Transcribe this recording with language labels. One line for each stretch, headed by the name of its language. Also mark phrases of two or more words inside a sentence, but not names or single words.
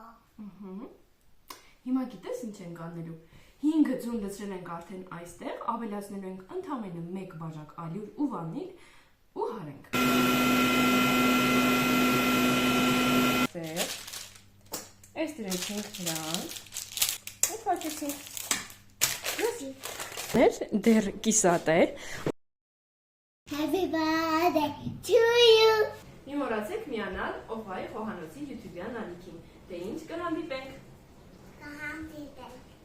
Armenian: Հիմա գիտես ինչ ենք անելու։ 5 ձուն լցրել ենք արդեն այստեղ, ավելացնելու ենք ընդամենը 1 բաժակ ալյուր ու վանիլ ու հարենք։ Այս դրեցինք դրան։ Այդ փոխեցինք։ Դեր կիսատ է։
English: Happy birthday to you.
Armenian: Մի մոռացեք միանալ Օֆայի խոհանոցի YouTube-յան ալիքին։ Դե ինչ կհանդիպենք։ Կհանդիպենք։